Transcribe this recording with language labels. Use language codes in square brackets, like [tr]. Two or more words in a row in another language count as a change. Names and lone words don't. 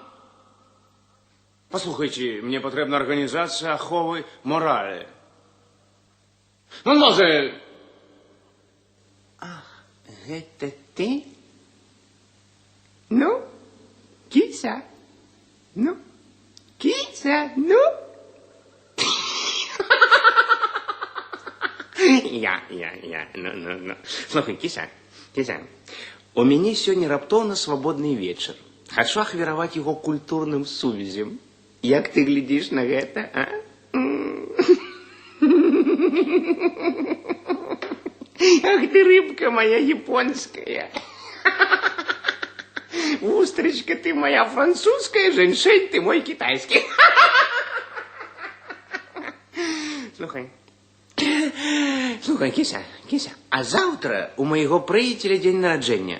[ru] Послухайте, мне потребна организация аховы морали. Ну же. Ах, это ты? Ну, кися. Ну. Я. Ну. Слухай, кися. [be] У мяне сёння раптоўна свабодны вечар. Хачу ахвяраваць яго культурным сувязем. Як ты глядзіш на гэта, а? [ru] Ах ты, рыбка моя японская. Устричка ты моя французская, женьшень ты мой китайский. Слухай, кися, а завтра у моего приятеля день народжения.